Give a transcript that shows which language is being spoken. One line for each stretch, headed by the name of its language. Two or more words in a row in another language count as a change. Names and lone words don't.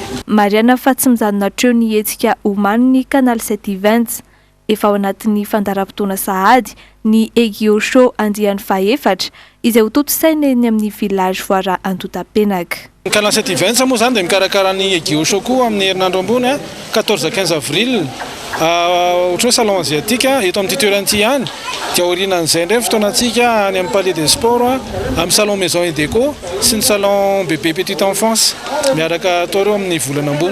Malagasy: Mariana fa tsy mijanona treo ny hetsika omaniny canal 720 efa ao anatin'ny fandaram-potoana sahady ny Egio Show andiany faefatra izay ho totosaina eny amin'ny village voara Antotapenaka. Canal 720 moa zany dia mikarakara ny Egio Show koa amin'ny herinandro ambony 14-15 avril ohatry hoe
French: salon asiatique
Malagasy: eto amin'ny toerana ity ihany dia aorianan'izay indray fotoanantsika any amin'ny
French: palais des sports
Malagasy: amin'ny
French: salon maison et déco
Malagasy: sy ny
French: salon bébé petite enfance
Malagasy: miaraka atao reo amin'ny volana ambony.